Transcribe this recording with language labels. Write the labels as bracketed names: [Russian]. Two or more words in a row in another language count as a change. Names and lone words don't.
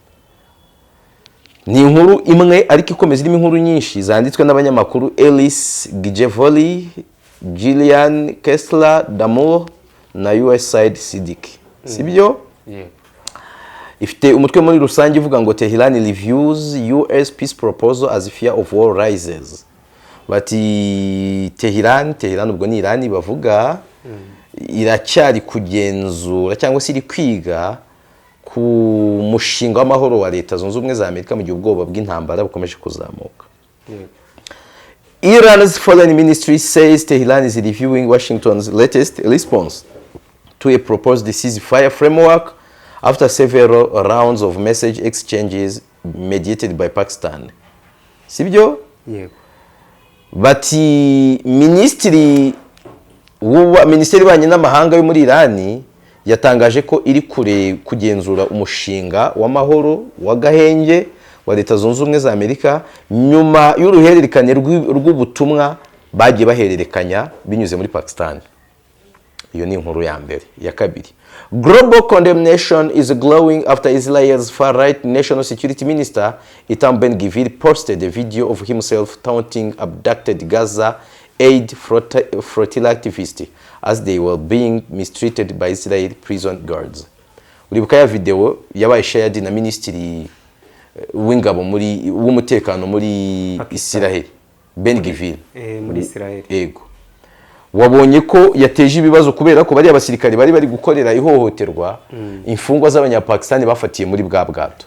[Kinyarwanda] Ni inkuru imwe ariko ikomeza irimo inkuru nyinshi zanditswe n'abanyamakuru Ellis Gijevoli, Gillian Kessler Damour na US Side Siddiq. Sibyo? Ifite umutwe muri rusange uvuga ngo [English] Tehran reviews US peace proposal as fear of war rises. [Kinyarwanda] Bati Tehran ubwo ni Iran bavuga iracyari kugenzura cyangwa se iri kwiga ku mushinga w'amahoro wa Leta Zunze Ubumwe za Amerika mu gihe ubwoba bw'intambara bukomeje kuzamuka. [English] Iran's foreign ministry says Tehran is reviewing Washington's latest response to a proposed ceasefire framework after several rounds of message exchanges mediated by Pakistan. [Kinyarwanda] Sibyo? yego, Bati minisitiri y'ububanyi n'amahanga yo muri Iran yatangaje ko iri kugenzura umushinga w'amahoro w'agahenge wa Leta Zunze Ubumwe za Amerika nyuma y'uruhererekane rw'ubutumwa bagiye bahererekanya binyuze muri Pakistan. Iyo ni inkuru ya mbere. Ya kabiri, [English] global condemnation is glowing after Israel's far-right national security minister Itamar Ben-Gvir posted a video of himself taunting abducted Gaza aid flotilla activists as they were being mistreated by Israeli prison guards. [Kinyarwanda] Uribuka ya video yabaye shared na ministry w'ingabo w'umutekano muri Israel, Ben-Gvir muri Israel. Yego. Wabonye ko yateje ibibazo kubera ko bari abasirikare bari gukorera ihohoterwa imfungwa z'abanyapakistani bafatiye muri bwa bwato.